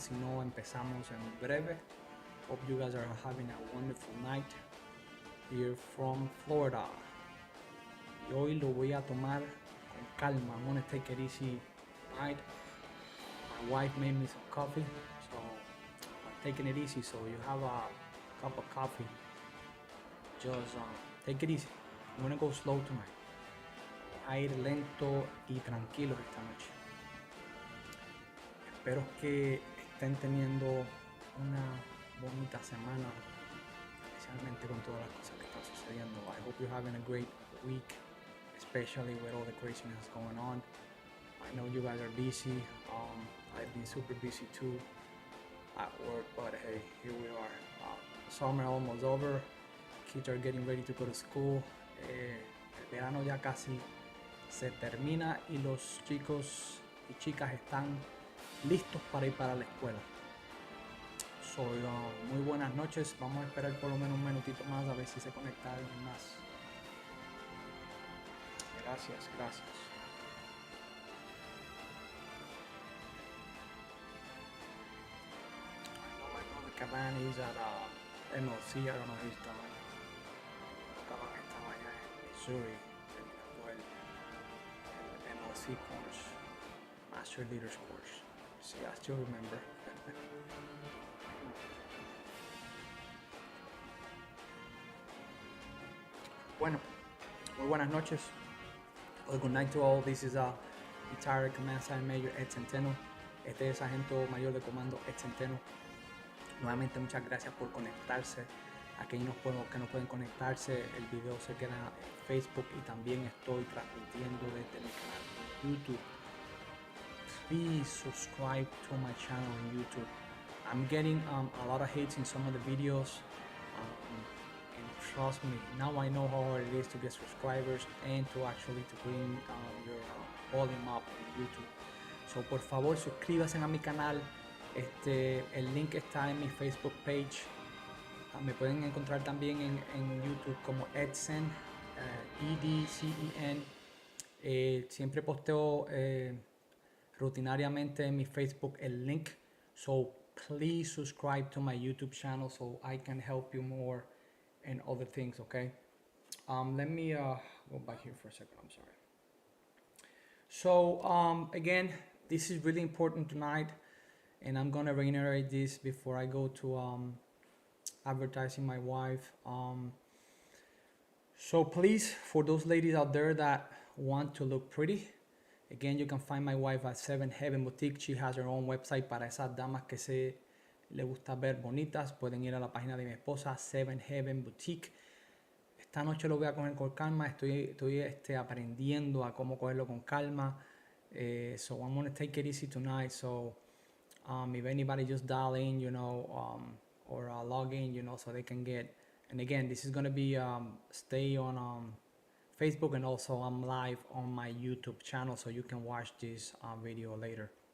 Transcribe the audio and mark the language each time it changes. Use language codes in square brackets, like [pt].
[es] Si no, empezamos en breve. [en] Hope you guys are having a wonderful night here from Florida. [es] Y hoy lo voy a tomar con calma. [en] I'm gonna take it easy tonight. My wife made me some coffee, so I'm taking it easy. So you have a cup of coffee. Just take it easy. I'm gonna go slow tonight. [es] A ir lento y tranquilo esta noche. Espero que estén teniendo una bonita semana, especialmente con todas las cosas que están sucediendo. [en] I hope you're having a great week, especially with all the craziness going on. I know you guys are busy. I've been super busy too at work, but hey, here we are. Summer almost over. Kids are getting ready to go to school. [es] El verano ya casi se termina y los chicos y chicas están listos para ir para la escuela. So, muy buenas noches. Vamos a esperar por lo menos un minutito más a ver si se conecta alguien más. Gracias, gracias. [en] I know my brother Cavani is at MLC. I don't know if he's done. Cavani [es] estaba allá en Missouri terminando el [en] MLC course, Master Leaders course. See, I still remember. [es] Bueno, muy buenas noches. [en] Well, good night to all. This is Retired Command Sergeant Major Ed Centeno. [es] Este es Sargento Mayor de Comando Ed Centeno. Nuevamente muchas gracias por conectarse. Aquellos que no pueden conectarse, el video se queda en Facebook y también estoy transmitiendo desde mi canal en YouTube. [en] Please subscribe to my channel on YouTube. I'm getting a lot of hits in some of the videos, and trust me, now I know how hard it is to get subscribers and to actually to bring your volume up on YouTube. [es] So por favor suscríbanse a mi canal. El link está en mi Facebook page. Me pueden encontrar también en YouTube como Edcen, EDCEN. Siempre posteo rutinariamente en mi Facebook el link. [en] So please subscribe to my YouTube channel so I can help you more and other things, okay? Let me go back here for a second, I'm sorry. So again, this is really important tonight, and I'm gonna reiterate this before I go to advertising my wife. So please, for those ladies out there that want to look pretty, again, you can find my wife at 7 Heaven Boutique. She has her own website [es] para esas damas que se le gusta ver bonitas. Pueden ir a la página de mi esposa, 7 Heaven Boutique. Esta noche lo voy a coger con calma. Estoy aprendiendo a cómo cogerlo con calma. [en] So I'm gonna take it easy tonight. So if anybody just dial in, or log in, so they can get. And again, this is gonna be stay on Facebook, and also I'm live on my YouTube channel, so you can watch this video later.